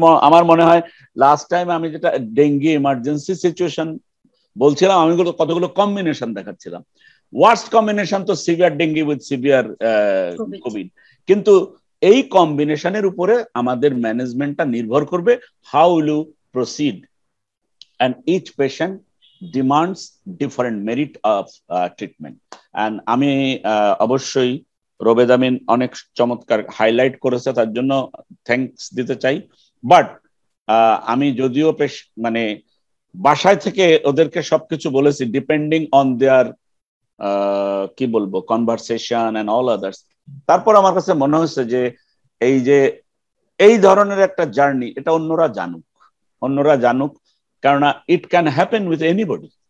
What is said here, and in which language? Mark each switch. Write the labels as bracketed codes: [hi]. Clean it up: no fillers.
[bn] আমার মনে হয় লাস্ট টাইম আমি যেটা ডেঙ্গি ইমার্জেন্সি সিচুয়েশন বলছিলাম, আমি কতগুলো কম্বিনেশন দেখাচ্ছিলাম। ওয়ার্স্ট কম্বিনেশন তো severe dengue with severe Covid, কিন্তু এই কম্বিনেশনের উপরে আমাদের ম্যানেজমেন্টটা নির্ভর করবে। [en] How will you proceed, and each patient demands different merit of treatment. [bn] And আমি অবশ্যই রোবেদ আমিন অনেক চমৎকার হাইলাইট করেছে, তার জন্য থ্যাঙ্কস দিতে চাই। বাট আমি যদিও মানে বাসায় থেকে ওদেরকে সবকিছু বলেছি, ডিপেন্ডিং অন দেয়ার কি বলবো কনভারসেশন এন্ড অল আদার্স, তারপর আমার কাছে মনে হচ্ছে যে এই ধরনের একটা জার্নি, এটা অন্যরা জানুক, কারণ [en] It can happen with anybody.